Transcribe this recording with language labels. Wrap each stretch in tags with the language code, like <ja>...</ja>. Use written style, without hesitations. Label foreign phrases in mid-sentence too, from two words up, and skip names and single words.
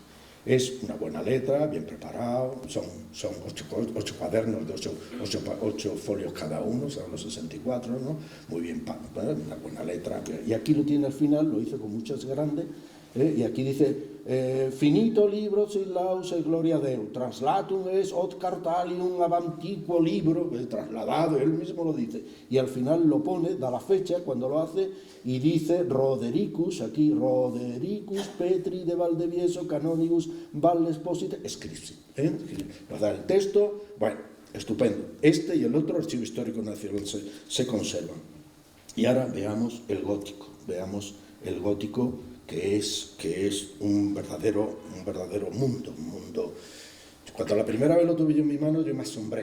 <es>Es una buena letra, bien preparado, son 8 cuadernos de 8 folios cada uno, son los 64, ¿no? Muy bien, una buena letra. Y aquí lo tiene al final, lo hizo con muchas grandes, y aquí dice,</es> <la>finito libro sin laus e gloria Deo, translatum es od cartalium ab antiquo libro,</la> <es>trasladado, él mismo lo dice, y al final lo pone, da la fecha cuando lo hace, y dice Rodericus Petri de Valdivieso</es> <la>canonigus Valles Posite Scripsi.</la> <es>Nos da el texto, bueno, estupendo. Este y el otro Archivo Histórico Nacional se conservan. Y ahora veamos el gótico, que es un verdadero mundo, un mundo. Cuando la primera vez lo tuve yo en mi mano, yo me asombré.</es>